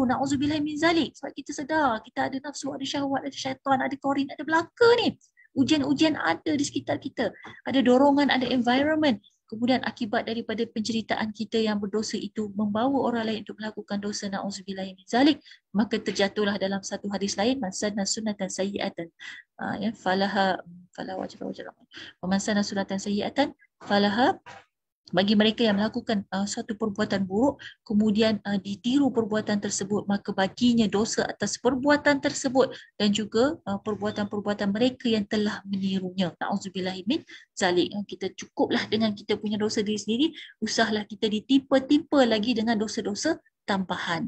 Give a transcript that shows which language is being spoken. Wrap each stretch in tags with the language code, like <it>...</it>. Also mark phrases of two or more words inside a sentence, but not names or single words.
<ar>نعوذبالله من ذلك.</ar> <ms>Sebab kita sedar, kita ada nafsu, ada syahwat, ada syaitan, ada korin, ada belaka ni. Ujian-ujian ada di sekitar kita. Ada dorongan, ada environment. Kemudian akibat daripada penceritaan kita yang berdosa itu membawa orang lain untuk melakukan dosa.</ms> <ar>نعوذبالله من ذلك.</ar> <ms>Maka terjatuhlah dalam satu hadis lain.</ms> <ar>من سن سنة سيئة. Ya, فله أجر. ومن سن سنة سيئة فله,</ar> <ms>bagi mereka yang melakukan suatu perbuatan buruk kemudian ditiru perbuatan tersebut, maka baginya dosa atas perbuatan tersebut dan juga perbuatan-perbuatan mereka yang telah menirunya.</ms> <ar>نعوذبالله من ذلك.</ar> <ms>Kita cukuplah dengan kita punya dosa diri sendiri, usahlah kita ditimpa-timpa lagi dengan dosa-dosa tambahan.</ms>